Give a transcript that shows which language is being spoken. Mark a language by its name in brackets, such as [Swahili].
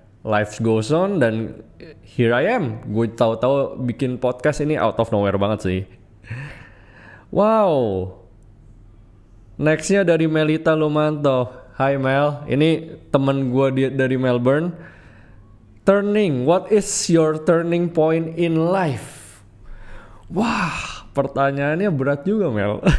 [English] Life goes on [Indonesian] dan [English] here I am. [Indonesian] Gue tahu-tahu bikin podcast ini [English] out of nowhere [Indonesian] banget sih. [English] Wow. [Indonesian] Nextnya dari Melita Lumanto. Hai Mel, ini temen gue dari Melbourne. [English] What is your turning point in life? [Indonesian] Wah, pertanyaannya berat juga Mel.